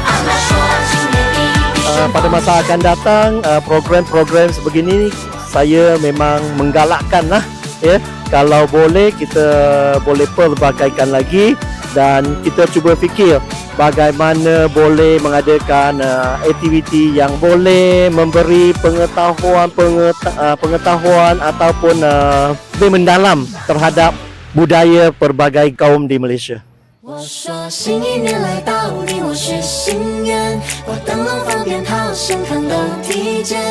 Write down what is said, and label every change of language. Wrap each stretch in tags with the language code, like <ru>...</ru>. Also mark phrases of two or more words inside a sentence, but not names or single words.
<ms>Pada masa akan datang, program-program sebegini saya memang menggalakkan kalau boleh kita boleh pelbagaikan lagi dan kita cuba fikir bagaimana boleh mengadakan aktiviti yang boleh memberi pengetahuan ataupun lebih mendalam terhadap budaya pelbagai kaum di Malaysia.</ms> <zh>我说新一年来到，你我许心愿，我灯笼放鞭炮，身康都体检。</zh>